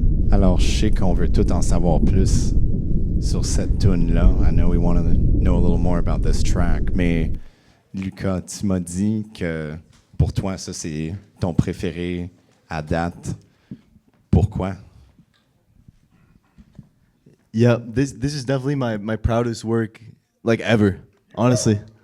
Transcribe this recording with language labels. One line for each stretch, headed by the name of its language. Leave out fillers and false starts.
French: Alors, je sais qu'on veut tout en savoir plus sur cette tune-là.
English: I know we want to know a little more about this track.
French: Mais, Lucas, tu m'as dit que pour toi, ça, c'est ton préféré à date. Pourquoi?
English: Yeah, this is definitely my proudest work, like, ever, honestly.